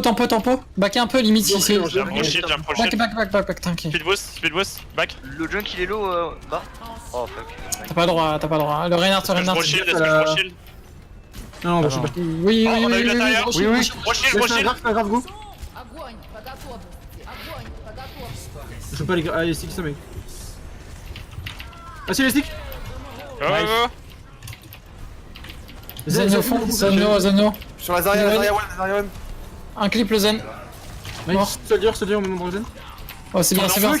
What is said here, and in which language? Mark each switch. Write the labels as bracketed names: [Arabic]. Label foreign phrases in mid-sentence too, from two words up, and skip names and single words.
[French] Backé un peu, limite si c'est. J'ai un pro shield. Back, t'inquiète. [English] Speed boost, back. [French] Le junk il est low bas. [English] Oh fuck. [French] T'as pas le droit. Le Reinhardt, Est-ce que je pro shield? Non, Ah, je sais non. pas. Oui. Oh, on a eu la tailleur. gros Oui, oui. shield. Pro shield, C'est un grave go. [Russian] Огонь по готовности! Огонь по готовности! [French] Je peux pas les. Ah, les sticks, ça mec. Ah, si, les sticks! Go. Zen au fond, Zen. Sur la Zarya one. Un clip le Zen. Mort. Soldier au même endroit, Zen. Oh, c'est bien. C'est bon.